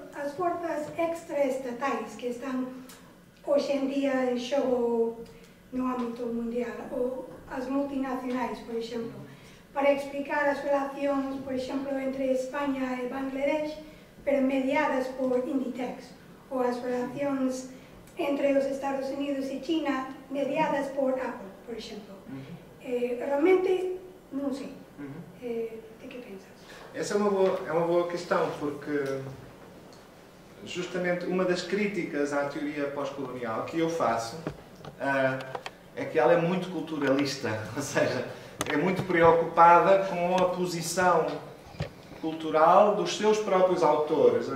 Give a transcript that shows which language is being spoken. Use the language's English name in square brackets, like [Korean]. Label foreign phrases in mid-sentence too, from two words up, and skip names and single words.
[Galician] as forzas extraestatais que están hoxe en día en xogo no ámbito mundial, ou as multinacionais, por exemplo, para explicar as relacións, por exemplo, entre España e Bangladesh, pero mediadas por Inditex, ou as relacións entre os Estados Unidos e China mediadas por Apple, por exemplo. Realmente, non sei. De que pensas? [Portuguese] Essa é uma boa questão, porque justamente uma das críticas à teoria pós-colonial que eu faço é que ela é muito culturalista, ou seja, é muito preocupada com a posição cultural dos seus próprios autores.